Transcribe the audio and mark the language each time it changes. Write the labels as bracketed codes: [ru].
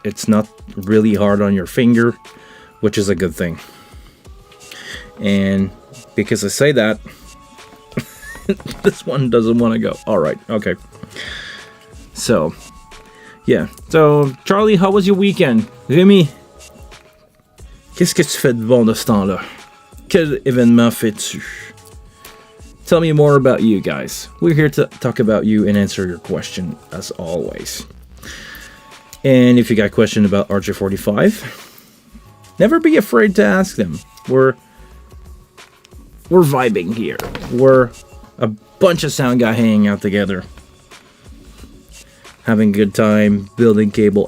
[en] It's not really hard on your finger, which is a good thing. And because I say that, this one doesn't want to go. All right, okay. So, yeah. So, Charlie, how was your weekend? [fr] Rémi, qu'est-ce que tu fais de bon de ce temps-là? Quel événement fais-tu? [en] Tell me more about you guys. We're here to talk about you and answer your question, as always. And if you got a question about RJ45, never be afraid to ask them. We're vibing here. We're a bunch of sound guys hanging out together, having a good time, building cable.